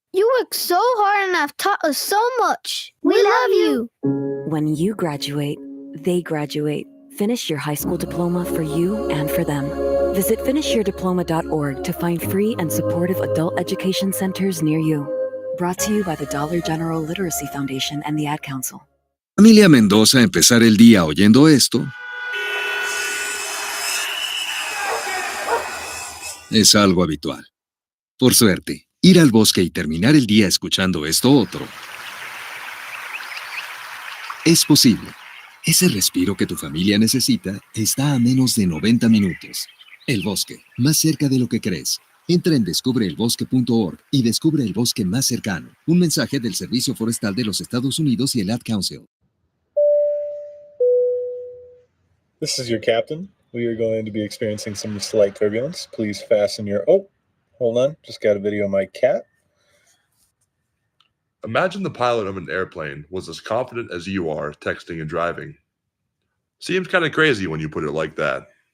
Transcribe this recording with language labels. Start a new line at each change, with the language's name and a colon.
English: You worked so hard and have taught us so much. We love you. When you graduate, they graduate. Finish your high school diploma for you and for them. Visit finishyourdiploma.org to find free and supportive adult education centers near you. Brought to you by the Dollar General Literacy Foundation and the Ad Council.
Spanish: Familia Mendoza empezar el día oyendo esto es algo habitual. Por suerte, ir al bosque y terminar el día escuchando esto otro es posible. Ese respiro que tu familia necesita está a menos de 90 minutos. El bosque, más cerca de lo que crees. Entra en descubreelbosque.org y descubre el bosque más cercano. Un mensaje del Servicio Forestal de los Estados Unidos y el Ad Council.
English: This is your captain. We are going to be experiencing some slight turbulence. Please fasten your... Oh, hold on. Just got a video of my cat. Imagine the pilot of an airplane was as confident as you are texting and driving. Seems kind of crazy when you put it like that.